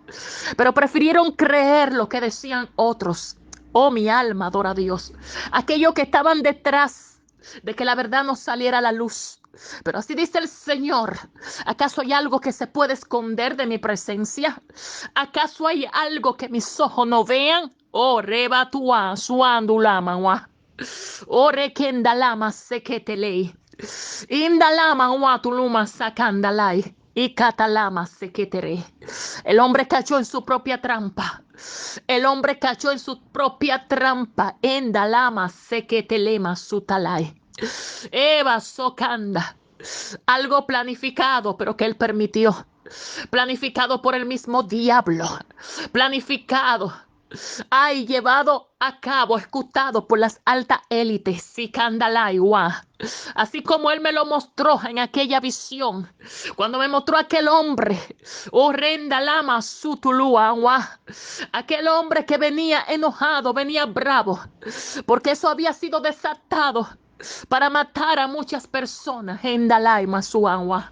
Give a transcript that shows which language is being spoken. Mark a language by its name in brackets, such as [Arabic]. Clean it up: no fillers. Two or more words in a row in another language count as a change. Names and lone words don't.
[Spanish] Pero prefirieron creer lo que decían otros. Oh, mi alma adora a Dios. Aquellos que estaban detrás de que la verdad no saliera a la luz. Pero así dice el Señor. ¿Acaso hay algo que se puede esconder de mi presencia? ¿Acaso hay algo que mis ojos no vean? Oh, rebatua, suandulama, ore kendalama seketelei. Indalama watuluma sakandalai. Y catalama seketere. El hombre cayó en su propia trampa. El hombre cayó en su propia trampa. Endalama seketelema sutalai. Eva socanda. Algo planificado, pero que él permitió. Planificado por el mismo diablo. Planificado. Ay, llevado a cabo, ejecutado por las altas élites, Sikandalaiwa. Así como él me lo mostró en aquella visión, cuando me mostró aquel hombre, horrenda lama sutuluawa, aquel hombre que venía enojado, venía bravo, porque eso había sido desatado para matar a muchas personas en Dalai Masuanwa.